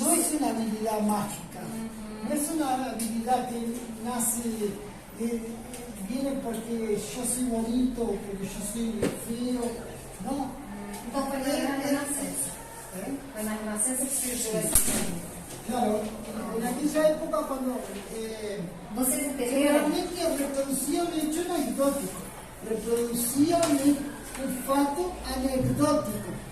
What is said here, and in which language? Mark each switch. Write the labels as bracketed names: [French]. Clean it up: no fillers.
[Spanish] No es una habilidad mágica, no es una habilidad que nace, viene porque yo soy bonito o porque yo soy feo, no. [Portuguese] Então, foi na Renascença. Foi na Renascença que surgiu essa técnica. [Spanish] Claro, en aquella época cuando [Portuguese] Vocês entenderam? [Spanish] generalmente reproducían un hecho anecdótico, reproducían un fato anecdótico.